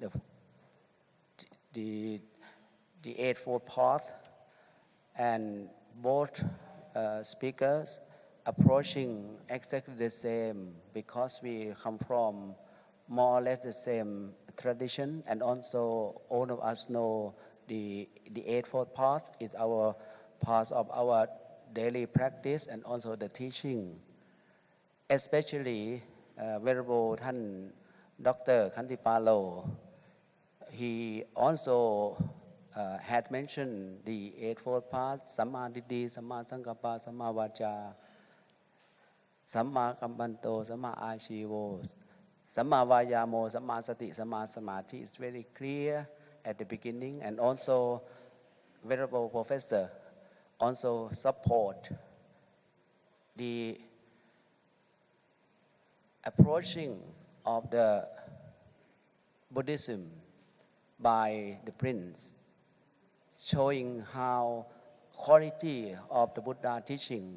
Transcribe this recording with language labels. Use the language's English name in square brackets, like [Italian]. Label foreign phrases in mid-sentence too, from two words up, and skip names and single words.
[English] Eightfold Path, and both speakers approaching exactly the same because we come from more or less the same tradition, and also all of us know the Eightfold Path is our part of our daily practice and also the teaching. Especially Venerable Than Dr. Khantipalo, he also had mentioned the Eightfold Path: [Pali] Samma Ditti, Samma Sankappa, Samma Vaca, Samma Kampanto, Samma Achivo, Samma Vayamo, Samma Sati, Samma Samadhi. [English] It's very clear at the beginning, and also Venerable Professor also support the approaching of the Buddhism by the Prince, showing how quality of the Buddha teaching.